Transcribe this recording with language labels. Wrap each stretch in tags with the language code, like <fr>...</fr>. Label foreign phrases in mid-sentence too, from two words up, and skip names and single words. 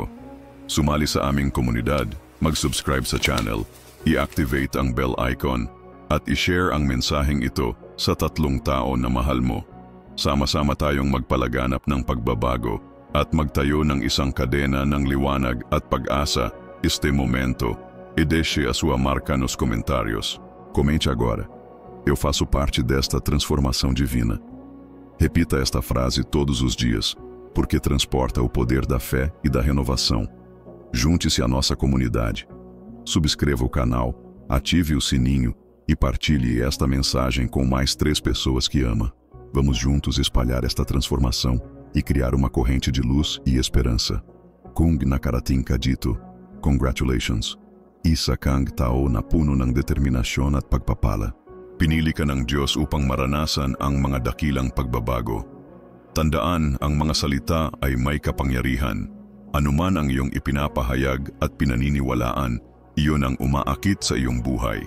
<tl>Sumali sa aming komunidad, mag-subscribe sa channel, i-activate ang bell icon, at i-share ang mensaheng ito sa 3 tao na mahal mo. Sama-sama tayong magpalaganap ng pagbabago at magtayo ng isang kadena ng liwanag at pag-asa.</tl> <pt>Este momento, e deixe a sua marca nos comentários. Comente agora. Eu faço parte desta transformação divina. Repita esta frase todos os dias, porque transporta o poder da fé e da renovação. Junte-se à nossa comunidade. Subscreva o canal, ative o sininho e partilhe esta mensagem com mais 3 pessoas que ama. Vamos juntos espalhar esta transformação e criar uma corrente de luz e esperança.</pt> <tl>Kung nakarating ka dito, congratulations. Isa kang tao na puno ng determinasyon at pagpapala. Pinili ka ng Diyos upang maranasan ang mga dakilang pagbabago. Tandaan, ang mga salita ay may kapangyarihan. Anuman ang iyong ipinapahayag at pinaniniwalaan, iyon ang umaakit sa iyong buhay.</tl>